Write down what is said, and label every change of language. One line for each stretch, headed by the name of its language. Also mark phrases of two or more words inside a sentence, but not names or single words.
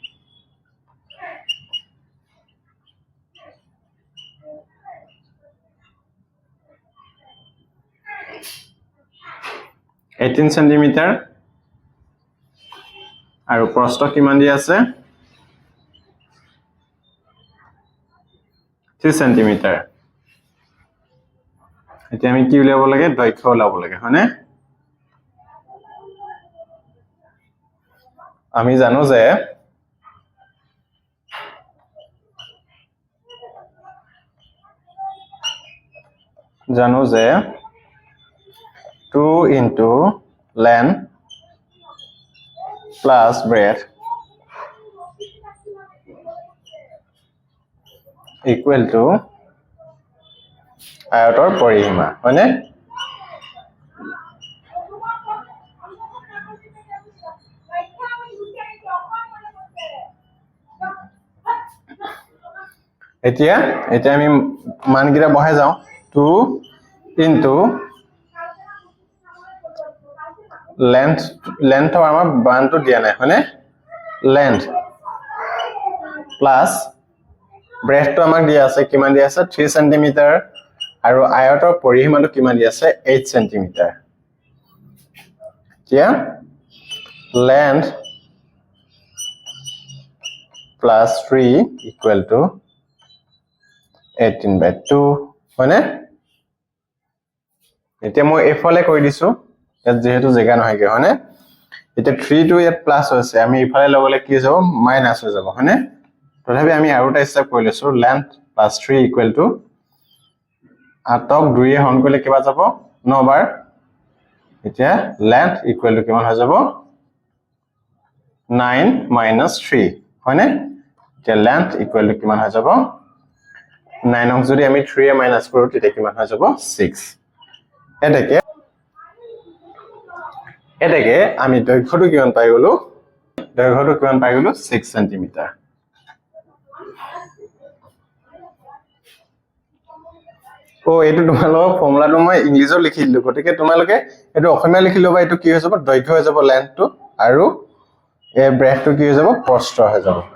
Assamese: $18 cm আৰু প্ৰস্থ কিমান দিয়া আছে 3 cm এতিয়া আমি কি উলিয়াব লাগে দৈৰ্ঘ্য উলিয়াব লাগে হয়নে আমি জানো যে
English: 2 into length plus breadth equal to
Assamese: আয়তৰ পৰিসীমা হয়নে এতিয়া আমি মানকিটা বহাই যাও
English: 2 into length
Assamese: আমাৰ বানটো দিয়া নাই হয়নে
English: length plus breadth
Assamese: আমাক দিয়া আছে কিমান দিয়া আছে 3 cm আৰু আয়তৰ পৰিসীমাটো কিমান দিয়া আছে 8 cm এতিয়া
English: length plus 3 equal to 18/2
Assamese: হয়নে এতিয়া মই এফালে কৈ দিছো ইয়াত যেহেতু জায়গা নহয়গে হয়নে এতিয়া 3 টো ইয়াত প্লাস হৈছে আমি ইফালে লগলে কি যাব মাইনাস হৈ যাব হয়নে তথাপি আমি আৰু এটা স্টেপ কৰি লৈছো
English: length plus 3 equal to
Assamese: 8ক 2 এ হৰণ কৰিলে কিবা যাব 9 বাৰ এতিয়া
English: length equal to
Assamese: কিমান হৈ যাব
English: 9 minus 3
Assamese: হয়নে এতিয়া
English: length equal to
Assamese: কিমান হৈ যাব 9ক যদি আমি 3 এ মাইনাস কৰো তেতিয়া কিমান হৈ যাব 6 এটাকে আমি দৈৰ্ঘ্যটো কিমান পাই গলো 6 cm এইটো তোমালোকৰ ফৰ্মুলাটো মই ইংলিছত লিখি দিলো গতিকে তোমালোকে এটো অসমীয়া লিখি লবা এটো কি হৈ যাব দৈৰ্ঘ্য হৈ যাব লেন্থটো আৰু এই ব্ৰেডটো কি হৈ যাব প্ৰস্থ হৈ যাব